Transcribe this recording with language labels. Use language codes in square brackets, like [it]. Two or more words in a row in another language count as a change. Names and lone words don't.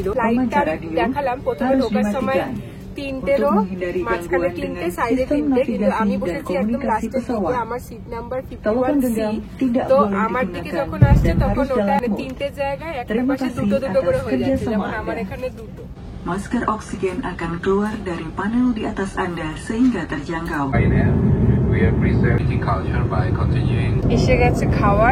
[bn] ফ্লাইটটা দেখালাম প্রথমে ঢোকার সময় 3টে রো, মাঝখানে 3টে, সাইডে 3টে, কিন্তু আমি বসেছি একদম লাস্টের দিকে। আমার সিট নাম্বার 51C। তো আমার দিকে যখন আসছে তখন ওটা 3টে জায়গায় একটা পাশে দুটো করে হয়ে যাচ্ছে, যেমন আমার এখানে দুটো। [id] Masker oksigen akan keluar dari panel di atas Anda sehingga terjangkau. [bn] এসে গেছে খাবার।